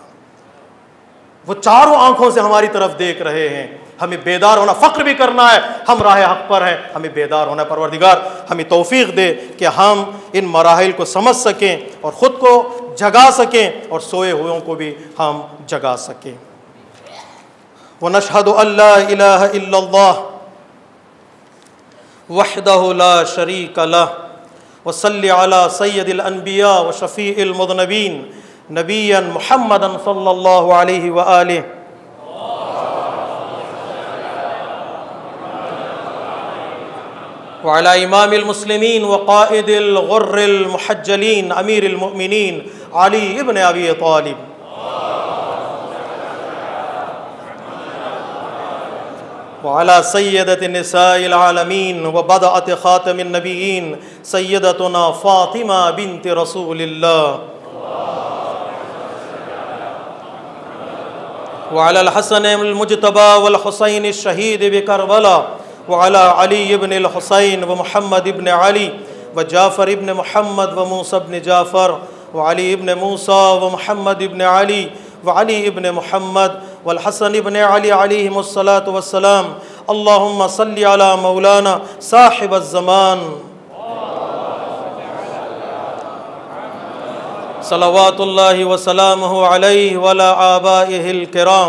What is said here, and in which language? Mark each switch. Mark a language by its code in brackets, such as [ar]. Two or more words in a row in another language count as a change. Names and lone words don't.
[ur] وہ چاروں آنکھوں سے ہماری طرف دیکھ رہے ہیں. ہمیں بیدار ہونا، فخر بھی کرنا ہے، ہم راہ حق پر ہیں، ہمیں بیدار ہونا. پروردگار ہمیں توفیق دے کہ ہم ان مراحل کو سمجھ سکیں اور خود کو جگا سکیں اور سوئے ہوؤں کو بھی ہم جگا سکیں. [ar] ونشهد أن لا إله إلا الله وحده لا شريك له وصل على سيد الأنبياء وشفيع المذنبين نبيا محمدا صلى الله عليه وآله وعلى إمام المسلمين وقائد الغر المحجلين أمير المؤمنين علي بن أبي طالب وعلى سيدة نساء العالمين وبضعة خاتم النبيين سيدتنا فاطمة بنت رسول الله والحسن المجتبى والحسين شهيد بكربلاء وعلى علي بن الحسين ومحمد بن علي وجعفر بن محمد وموسى بن جعفر وعلي بن موسى ومحمد بن علي وعلي بن محمد والحسن بن علي عليهم الصلاة والسلام اللهم صل على مولانا صاحب الزمان صلوات الله وسلامه عليه وعلى آبائه الكرام.